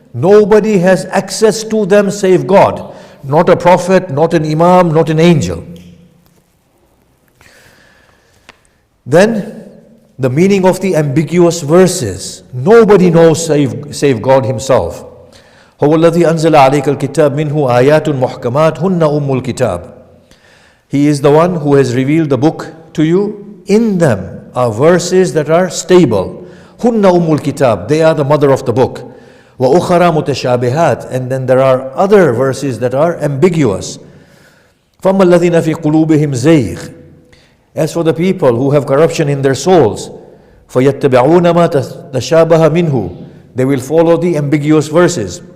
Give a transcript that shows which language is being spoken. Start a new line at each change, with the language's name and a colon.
English: Nobody has access to them save God. Not a prophet, not an imam, not an angel. Then, the meaning of the ambiguous verses. Nobody knows save God Himself.
Arabic: هو الذي أنزل عليك الكتاب منه آيات محكمات هن أم الكتاب.
English: He is the one who has revealed the book to you. In them are verses that are stable.
Arabic: هن أم الكتاب,
English: they are the mother of the book.
Arabic: وأخرى متشابهات,
English: and then there are other verses that are ambiguous.
Arabic: فَمَا الَّذِينَ فِي قُلُوبِهِمْ زَيْغ,
English: as for the people who have corruption in their souls,
Arabic: فَيَتَّبِعُونَ مَا تَشَابَهَ مِنْهُ,
English: they will follow the ambiguous verses.